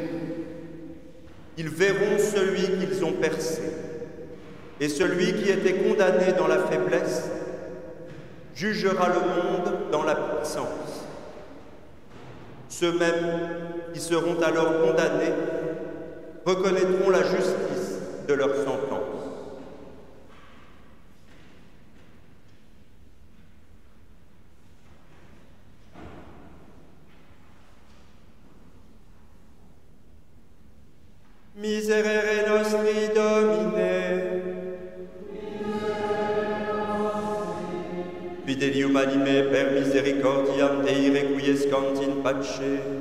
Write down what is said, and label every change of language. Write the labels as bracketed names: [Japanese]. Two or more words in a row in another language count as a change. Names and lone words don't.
[French] Ils verront celui qu'ils ont percé, et celui qui était condamné dans la faiblesse jugera le monde dans la puissance. Ceux-mêmes qui seront alors condamnés reconnaîtront la justice de leur sentence. [Latin] Miserere nostri Domine, fidelium anime per misericordiam Dei requiescant in pace.